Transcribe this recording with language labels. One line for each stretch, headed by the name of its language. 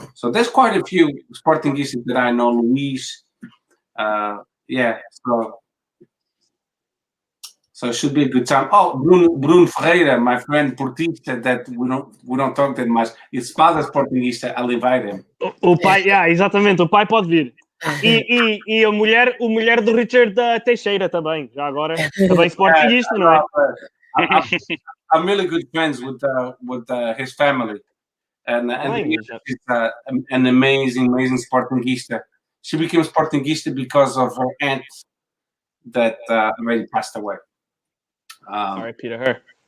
English: So there's quite a few Sportingistas that I know. Luis. Yeah. So it should be a good time. Oh, Bruno Ferreira, my friend Portista, that we don't talk that much. It's father Sportingista. I'll invite him.
Portuguese: O pai, yeah, exatamente. O pai pode vir. E a mulher do Richard Teixeira também, já agora. Também Sportingista, não é?
English: I'm really good friends with his family. And she's an amazing Sportingista. She became Sportingista because of her aunt that already passed away. R.I.P. to her.